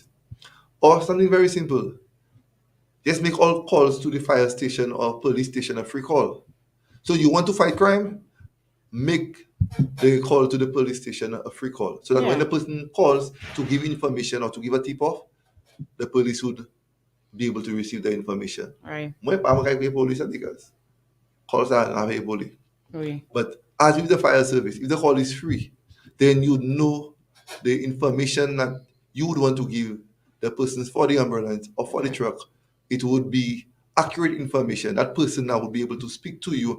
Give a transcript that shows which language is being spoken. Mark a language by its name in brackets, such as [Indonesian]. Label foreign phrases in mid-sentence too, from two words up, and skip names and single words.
[English] Or something very simple, just make all calls to the fire station or police station a free call. So you want to fight crime? Make the call to the police station a free call. So that when Yeah. the person calls to give information or to give a tip off, the police would be able to receive the information. Right. [Saint Lucian Creole French] Moi, pa makai kay police [English] because calls are available. [Saint Lucian Creole French] Oui. [English] But as with the fire service, if the call is free, then you know the information that you would want to give the persons for the ambulance or for the truck. It would be accurate information. That person now would be able to speak to you